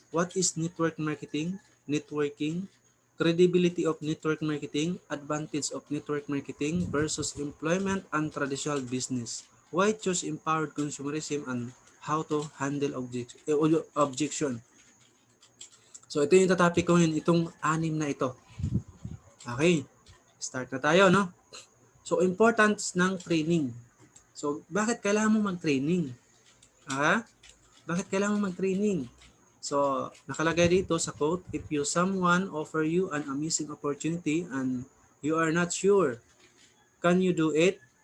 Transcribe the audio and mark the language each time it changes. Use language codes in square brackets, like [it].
[en] What is network marketing? Networking. Credibility of network marketing. Advantage of network marketing versus employment and traditional business. Why choose empowered consumerism and how to handle objection. [tl] So, ito yung topic ko ngayon, itong 6 na ito. Okay. Start na tayo, no? So, importance ng training. So, bakit kailangan mo mag-training? Bakit kailangan mo mag-training? So, nakalagay dito sa quote, [en] if someone offer you an amazing opportunity and you are not sure, can you do it?